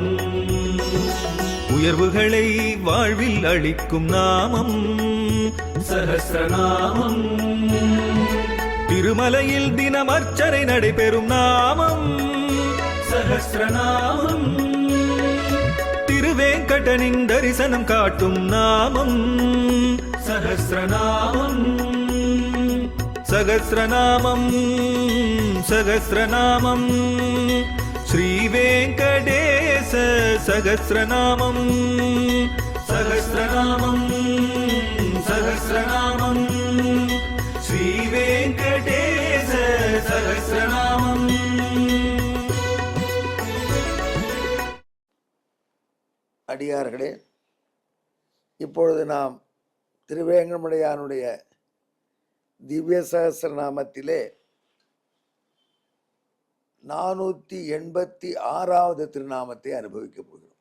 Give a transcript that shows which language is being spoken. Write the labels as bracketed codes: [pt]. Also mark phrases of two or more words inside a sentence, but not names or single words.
[ta] உயர்வுகளை வாழ்வில் அளிக்கும் நாமம் சஹஸ்ரநாமம். திருமலையில் தினம் அர்ச்சனை நடைபெறும் நாமம் சஹஸ்ரநாமம். திருவேங்கடனின் தரிசனம் காட்டும் நாமம் சஹஸ்ரநாமம். [sa] सहस्रनामं सहस्रनामं श्रीवेङ्कटेश सहस्रनामं सहस्रनामं सहस्रनामं श्रीवेङ्कटेश सहस्रनामम्। [ta] அடியார்களே, இப்பொழுது நாம் திருவேங்கடமுடையானுடைய திவ்ய சகஸ்ரநாமத்திலே 486வது திருநாமத்தை அனுபவிக்க போகிறோம்.